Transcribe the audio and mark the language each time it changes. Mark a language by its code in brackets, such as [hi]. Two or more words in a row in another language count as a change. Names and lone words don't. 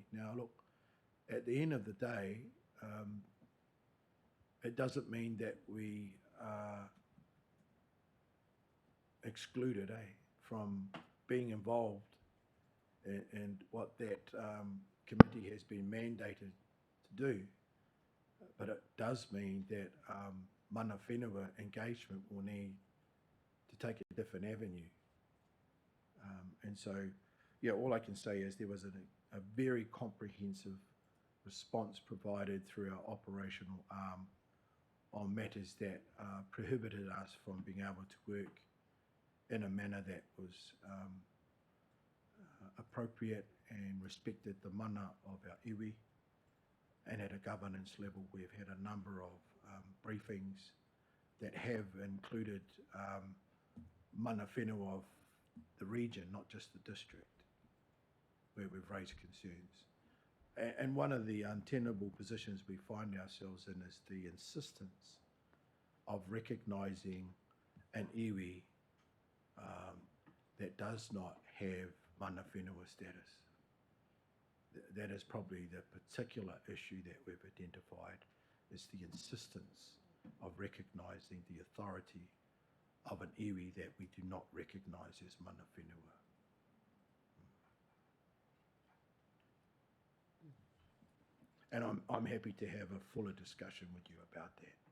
[en] Now, look, at the end of the day, it doesn't mean that we are excluded from being involved in what that committee has been mandated to do. But it does mean that [mi] mana whenua [en] engagement will need to take a different avenue. And so, yeah, all I can say is there was a very comprehensive response provided through our operational arm on matters that prohibited us from being able to work in a manner that was appropriate and respected the mana of our iwi. And at a governance level, we've had a number of briefings that have included [mi] mana whenua [en] of the region, not just the district, where we've raised concerns. And one of the untenable positions we find ourselves in is the insistence of recognising an iwi that does not have [mi] mana whenua [en] status. That is probably the particular issue that we've identified, is the insistence of recognising the authority of an iwi that we do not recognise as [mi] mana whenua. [en] And I'm happy to have a fuller discussion with you about that.